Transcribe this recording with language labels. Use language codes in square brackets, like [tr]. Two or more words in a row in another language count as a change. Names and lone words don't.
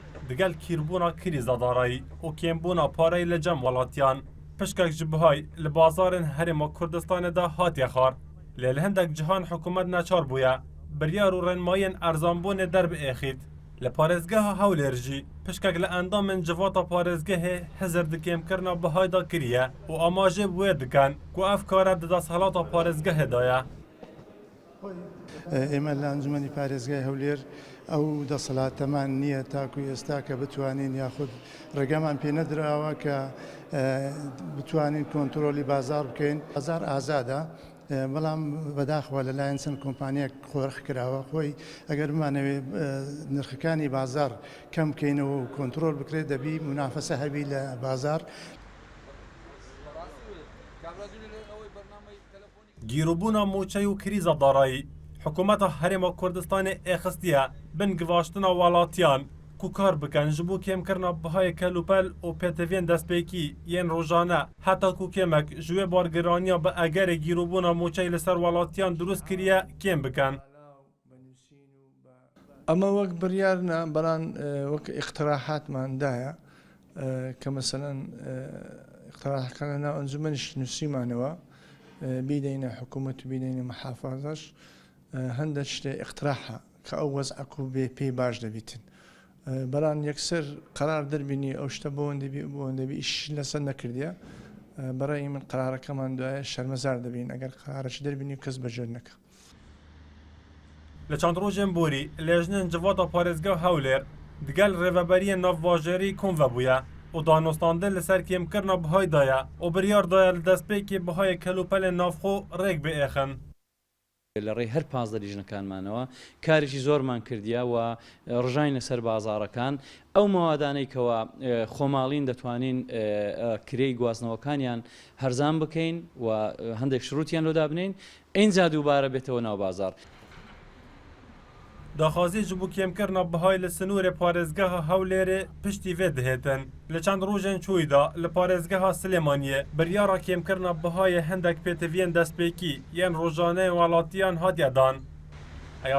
[ku] دگل کیربونا کریزا دارایی و کمبونا پارەی لە جەم وڵاتیان پشکێک ji بهای li bazarên Herêma Kurdistanê de hatiye xwar. Lê li hindek cihan hikûmet neçar bûye, biryar û rênmayên erzanbûnê derbiêxît. Li parêzgeha Hewlêr jî pişkek li endamên civata parêzgehê hizir di kêmkirina bihayê de kiriye û amajê wê dikin ku ev kare di desthelata parêzgehê de ye. [ckb] ئێمە لە ئەنجومەنی پارێزگای هەولێر ئەو دەسەڵاتەمان نییە تاکو ئێستا کە بتوانین یاخود ڕێگەمان پێ نەدراوە کە بتوانین کۆنتترۆلی بازار بکەین. بازار ئازادە بەڵام بەداخەوە لەلایەن چەند کۆمپانیەک خۆرخ کراوە خۆی ئەگەر بمانەوێ نرخەکانی بازار کەم بکەینەوە و کۆنتترۆل بکرێت دەبی منافەسە هەبی لە بازار. [ku] گیرۆبوونا موچەی و کریزا دارایی حکوومەتە هەرێما کوردستانی ئێخستیە بن گڤاشتنا وڵاتیان ku kar bikin ji bo kêmkirina bihayê kelûpel û pêteviyên destpêkî yên rojane heta ku kêmek ji wê bargiraniya bi egerê gîrobûna moçey li ser welatiyan durust kiriye kêm bikin. [ckb] ئەمە وەک بڕیارە بەڵام وەک اقتراحاتماندایە کە مەسەلەن اقتراحەکان لەناو ئەنجومەنیش نووسیمانەوە بیدەینە حکوومەت و بیدەینە محافەزەش هەندێک شتێ اقتراحە کە ئەو وەزعەک و بێ پێی باش دەبیتن. بەڵام یەکسەر قرار دەربینی ئەو شتە بۆ ئیش لەسەر نەکردیە بەڕێی من قرارەکەمان دوایە شەرمەزار دەبین ئەگەر قرارەش دەربینی کەس بەجێ نەکە. [ku] Li çand rojên borî lêjinên civata parêzgeha Hewlêr digel rêveberiyên navbajarî kom vebûye û danostandin li ser kêmkirina bihayê de ye û biryar daye li destpêkê bihayê kelûpelên navxwe rêk biêxin. [ckb] لە ڕێی هەر 15 لیژنەکانمانەوە کارێکی زۆرمان کردیە و ڕژاین لەسەر بازاڕەکان ئەو مەوادانەی کەەوە خۆماڵین دەتوانین کرێی گواستنەوەکانیان هەرزان بکەین و هەندێک شروعیان لۆدا بنین ئینجا دووبارە بێتەوە ناو بازار. [ku] Daxwazî ji bo kêmkirina bihayê li sinûrê parêzgeha Hewlêrê piştî vê dihêtin. Li çend rojên çûyî de li parêzgeha Silêmaniyê biryara kêmkirina bihayê hindek pêteviyên destpêkî yên rojaneyên welatiyan hatiye dan.